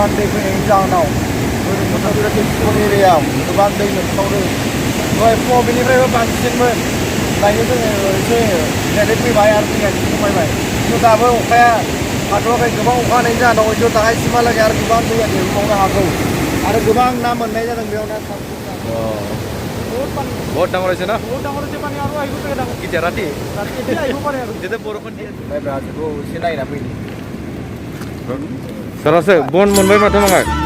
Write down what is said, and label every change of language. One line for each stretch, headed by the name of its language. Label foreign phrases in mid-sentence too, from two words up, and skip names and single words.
Bodo: दै फैनायनि जाहोनाव भैरबकुन्द एरियायाव गोबां दै लोमसावदों दहाय फुङाव बेनिफ्रायबो बांसिनमोन दायो जोङो एसे डाइरेक्ट फैबाय आरो दैया एसे खमायबाय खिन्थु दाबो अखाया हाथ'वाखै गोबां अखा हानायनि जाहोनाव हयथ' दाहायसिमहालागै आरो गोबां दैया देरबावनो हागौ आरो गोबां ना मोननाय जादों बेयाव ना
Assamese: বহুত ডাঙৰ হৈছে না বহুত ডাঙৰ হৈছে पानी আৰু আহিব পাৰে ডাঙৰ কেতিয়া ৰাতি এতিয়া আহিব পাৰে আৰু যেতিয়া বৰষুণ দিয়ে
Bodo: माइब्रा हाजोखौ एसे नायना फैनि सारासो बन मोनबाय माथो माङा